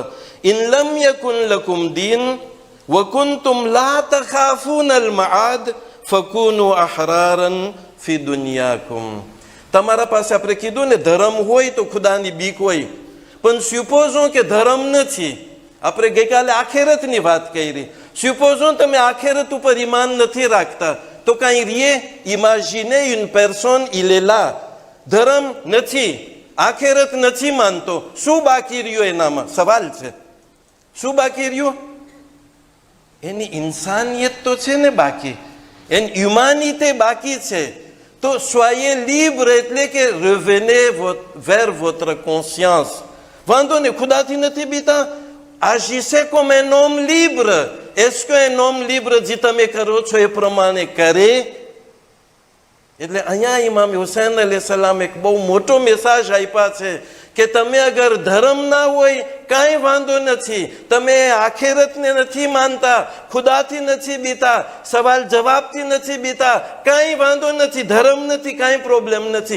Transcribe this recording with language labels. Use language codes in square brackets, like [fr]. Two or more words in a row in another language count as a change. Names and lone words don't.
[ar] إن لم يكن لكم دين وكنتم لا تخافون المعاد فكونوا أحرارا في دنياكم. [gu] તમારા પાસે આપણે કીધું ને ધર્મ હોય તો ખુદાની બીક હોય, પણ સ્યુપોઝો કે ધર્મ નથી. આપણે ગઈકાલે આખેરતની વાત કરી. સ્યુપોઝો તમે આખેરત ઉપર ઈમાન નથી રાખતા તો કાંઈ રીએ. [fr] ઇમેજિને une personne il est là. [gu] ધર્મ નથી, આખેરત નથી માનતો, શું બાકી રહ્યું એનામાં? સવાલ છે, શું બાકી રહ્યું? એની ઇન્સાનિયત તો છે ને બાકી, એની હ્યુમાનિટી બાકી છે. [fr] તો soyez libre, [gu] એટલે કે [fr] revenez vers votre conscience. [gu] વાંધો ને, ખુદાથી નથી બીતા, [fr] agissez comme un homme libre. est-ce qu'un homme libre [gu] જે તમે કરો છો એ પ્રમાણે કરે? એટલે અહીંયા ઇમામ હુસૈન અલૈહિસ્સલામ એક બહુ મોટો મેસેજ આપ્યા છે કે તમે અગર ધર્મ ના હોય કાંઈ વાંધો નથી, તમે આખેરતને નથી માનતા, ખુદાથી નથી બીતા, સવાલ જવાબથી નથી બીતા, કાંઈ વાંધો નથી, ધર્મ નથી, કાંઈ પ્રોબ્લેમ નથી.